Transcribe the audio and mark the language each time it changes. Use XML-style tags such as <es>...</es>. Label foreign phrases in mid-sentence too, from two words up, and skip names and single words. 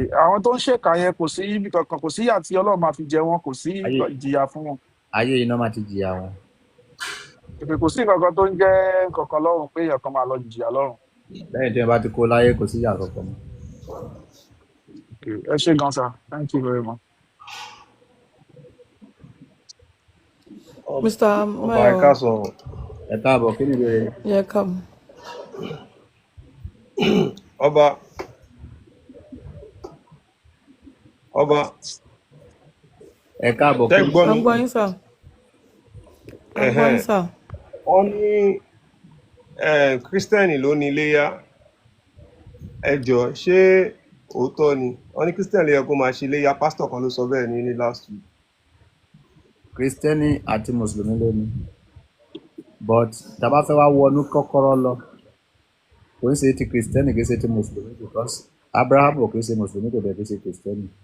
<yo>Àwọn tó ń ṣèkà yẹn kò sí ibi kankan kò sí ìyà tí Ọlọ́run máa fi jẹ wọ́n kò sí ìjìyà fún wọn. Ayé iná máa ti jìyà wọn. Kò sí nǹkan tó ń jẹ́ kankan lọ́rùn pé èèyàn kan máa lọ jìyà lọ́rùn. Lẹ́yìn tí wọ́n bá ti kó láyé kò sí ìyà kankan mọ́. Ẹ ṣé gan sir,</yo> <en>thank you very much. Mr.</en> <yo>Ọba ẹ Mayo. káàsán. Ẹ káàbọ̀, kí ni ìbéèrè?</yo> <en>Yeah, come.</en> <yo>Ọba. Ẹ káàbọ̀. Tẹ́ gbọ́ mi.</yo> <en>I'm going, sir. I'm going, sir.</en> <yo>Wọ́n ní Kírísítẹ́nì ló ní iléyá. Ẹ jọ̀ọ́ ṣé òótọ́ ni? Wọ́n ní Kírísítẹ́nì ló yẹ kó máa ṣe iléyá. Pásítọ̀ kan ló sọ bẹ́ẹ̀ ní</yo> <en>last week.</en> <yo>Kristẹni àti Mùsùlùmí ló ní. But tá a bá fẹ́ wá wọnú kọ́kọ́rọ́ lọ, kò ń ṣe ti Kristẹni kì í ṣe ti Mùsùlùmí because Abraham kì í ṣe Mùsùlùmí kò dẹ̀ kì í ṣe Kristẹni.</yo>